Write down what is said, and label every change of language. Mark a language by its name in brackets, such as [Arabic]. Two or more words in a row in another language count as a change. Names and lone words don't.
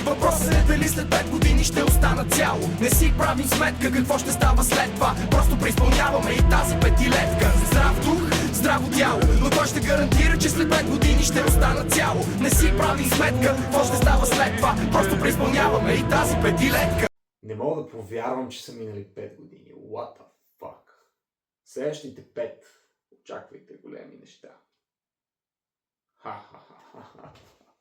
[Bulgarian] Въпросът е дали след 5 години ще остана цяло. Не си правим сметка какво ще става след това. Просто преизпълняваме и тази петилетка. Здрав дух, здраво тяло, но той ще гарантира, че след 5 години ще остана цяло. Не си правим сметка какво ще става след това. Просто преизпълняваме и тази петилетка. Не мога да повярвам, че са минали 5 години. [English] What the fuck? [Bulgarian] Следващите 5. Очаквайте големи неща. Ха-ха-ха-ха.